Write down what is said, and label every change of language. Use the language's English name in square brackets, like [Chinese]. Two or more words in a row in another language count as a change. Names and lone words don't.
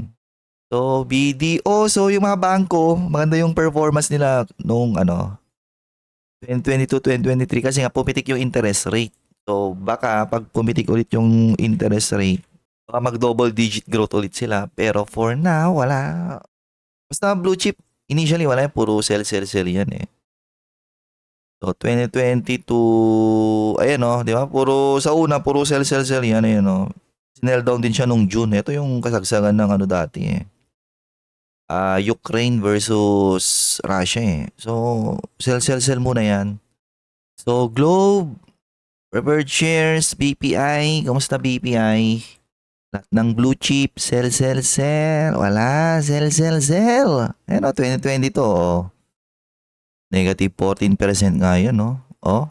[Filipino] So, BDO. So, yung mga bangko, maganda yung performance nila nung 2022, 2023 kasi nga pumitik yung [English] interest rate. [Filipino] So, baka pag pumitik ulit yung [English] interest rate, [Filipino] baka mag- [English] double digit growth [Filipino] ulit sila. Pero [English] for now, [Filipino] wala. Basta [English] blue chip, [Filipino] initially wala yan. Puro sell yan eh. So, 2022, ayan di ba? Puro sell yan, ayan Sinell down din siya nung June. Ito yung kasagsagan ng dati eh. Ukraine versus Russia eh. So, sell muna yan. So, Globe, [English] preferred shares, [Filipino] BPI, kamusta BPI? Lahat ng [English] blue chip, [Filipino] sell. Wala, sell. Ayan 2022 oh. Negative 14% nga yun, no? Oh.